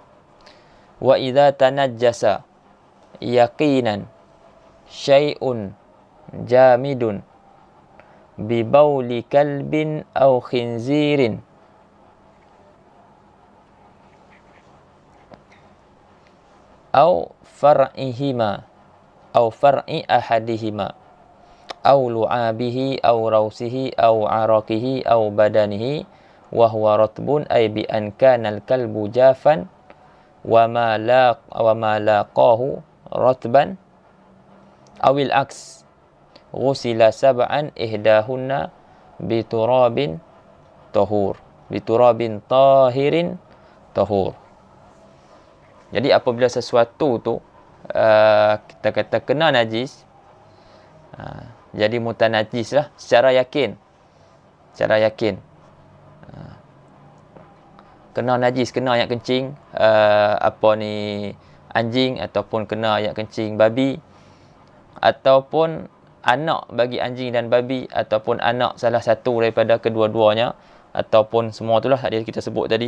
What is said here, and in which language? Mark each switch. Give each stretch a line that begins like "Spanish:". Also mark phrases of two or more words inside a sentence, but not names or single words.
Arabic: وإذا تنجس يقينا شيء جامد ببول كلب أو خنزير أو فرعهما أو فرع أحدهما أو لعابه أو رأسه أو عرقه أو بدنه وهو رطب أي بأن كان الكلب جافا وما لاقاه رطبا أو العكس غسل سبعا إحداهن بتراب طاهر طهور.
Malay: Jadi apabila sesuatu tu kita kata kena najis, jadi mutanajis lah secara yakin. Kena najis, kena air kencing anjing, ataupun kena air kencing babi, ataupun anak bagi anjing dan babi, ataupun anak salah satu daripada kedua-duanya, ataupun semua itulah tadi kita sebut tadi.